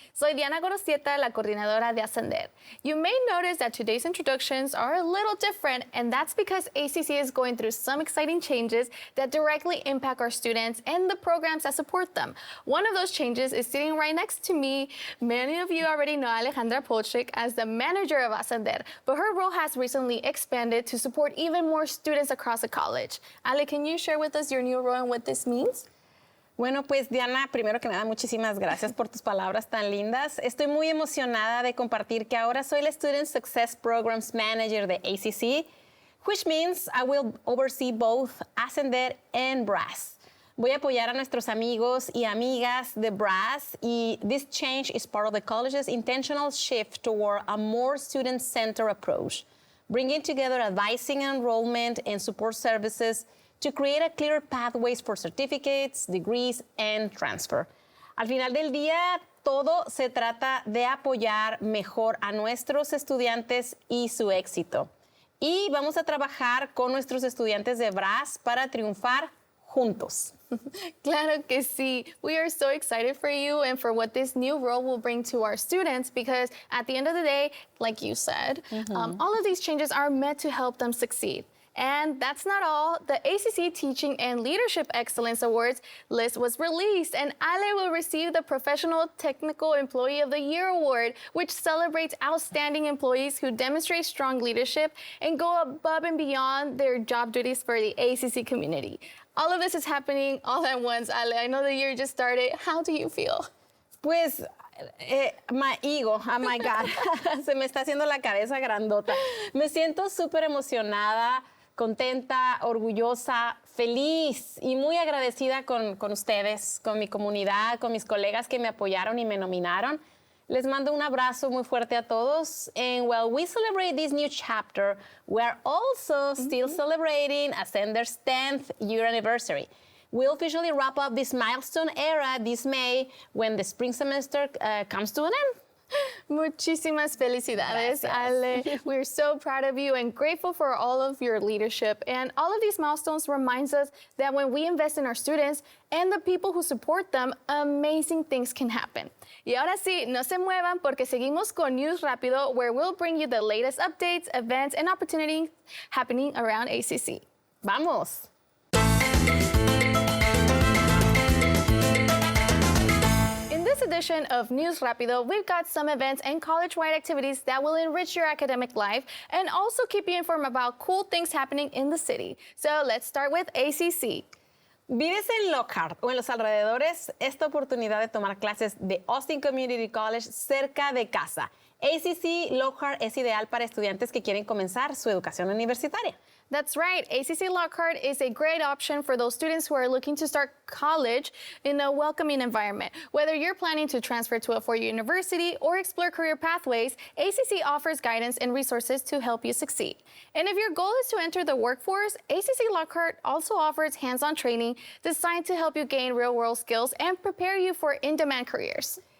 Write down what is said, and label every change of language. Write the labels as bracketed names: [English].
[Spanish] Soy Diana Gorosieta, la coordinadora de Ascender. [English] You may notice that today's introductions are a little different, and that's because ACC is going through some exciting changes that directly impact our students and the programs that support them. One of those changes is sitting right next to me. Many of you already know Alejandra as the manager of Ascender, but her role has recently expanded to support even more students across the college. Ale, can you share with us your new role and what this means? [Spanish] Bueno, pues Diana, primero que nada, muchísimas gracias por tus palabras tan lindas. Estoy muy emocionada de compartir que ahora soy la Student Success Programs Manager de ACC, [English] which means I will oversee both Ascender and Brass. [Spanish] Voy a apoyar a nuestros amigos y amigas de Brass, y this change is part of the college's intentional shift toward a more student-centered approach, bringing together advising, enrollment, and support services to create a clear pathways for certificates, degrees, and transfer. Al final del día, todo se trata de apoyar mejor a nuestros estudiantes y su éxito. Y vamos a trabajar con nuestros estudiantes de Brass para triunfar juntos. Claro que sí. [English] We are so excited for you and for what this new role will bring to our students, because at the end of the day, like you said, all of these changes are meant to help them succeed. And that's not all. The ACC Teaching and Leadership Excellence Awards list was released, and Ale will receive the Professional Technical Employee of the Year Award, which celebrates outstanding employees who demonstrate strong leadership and go above and beyond their job duties for the ACC community. All of this is happening all at once, Ale. I know the year just started. How do you feel? [Spanish] Pues, [English] my ego, oh my God, [Spanish] se me está haciendo la cabeza grandota. Me siento súper emocionada, contenta, orgullosa, feliz y muy agradecida con ustedes, con mi comunidad, con mis colegas que me apoyaron y me nominaron. Les mando un abrazo muy fuerte a todos. [English] And while we celebrate this new chapter, we are also still celebrating Ascender's 10th year anniversary. We'll officially wrap up this milestone era this May when the spring semester comes to an end. [Spanish] Muchísimas felicidades, Ale. [English] We're so proud of you and grateful for all of your leadership. And all of these milestones reminds us that when we invest in our students and the people who support them, amazing things can happen. [Spanish] Y ahora sí, no se muevan porque seguimos con News Rapido, [English] where we'll bring you the latest updates, events, and opportunities happening around ACC. [Spanish] ¡Vamos! [English] In this edition of News Rapido, we've got some events and college-wide activities that will enrich your academic life and also keep you informed about cool things happening in the city. So let's start with ACC. [Spanish] ¿Vives en Lockhart o en los alrededores? Esta oportunidad de tomar clases de Austin Community College cerca de casa. ACC Lockhart es ideal para estudiantes que quieren comenzar su educación universitaria. [English] That's right. ACC Lockhart is a great option for those students who are looking to start college in a welcoming environment. Whether you're planning to transfer to a four-year university or explore career pathways, ACC offers guidance and resources to help you succeed. And if your goal is to enter the workforce, ACC Lockhart also offers hands-on training designed to help you gain real-world skills and prepare you for in-demand careers.